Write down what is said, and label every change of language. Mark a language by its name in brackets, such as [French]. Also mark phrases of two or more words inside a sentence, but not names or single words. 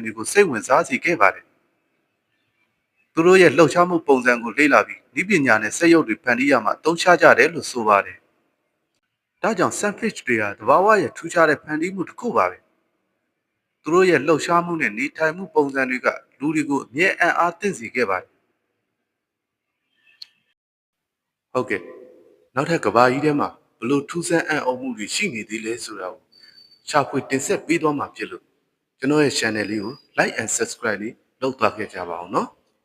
[Burmese] တွေကိုစိတ်ဝင်စားစေခဲ့ပါတယ်သူတို့ရဲ့လှုပ်ရှားမှုပုံစံကိုလေ့လာပြီးဤပညာနဲ့စက်ရုပ်တွေဖန်တီးရမှာသုံးချကြတယ်လို့ဆိုပါတယ်ဒါကြောင့် sunfish တွေဟာတဘာဝရဲ့ထူးခြားတဲ့ဖန်တီးမှုတစ်ခုပါပဲသူတို့ရဲ့လှုပ်ရှားမှုနဲ့နေထိုင်မှုပုံစံတွေကလူတွေကိုအမြဲအံ့အားသင့်စေခဲ့ပါတယ် ဟုတ်ကဲ့နောက်ထပ်ကဘာကြီးထဲမှာဘလို့ထူးဆန်းအံ့ဩမှုတွေရှိနေသေးလဲဆိုတာကိုရှာဖွေတင်ဆက်ပေးသွားမှာဖြစ်လို့ကျွန်တော်ရဲ့ channel လေးကို [English] like and subscribe [Burmese] လေးလုပ်သွားခဲ့ကြပါအောင်နော်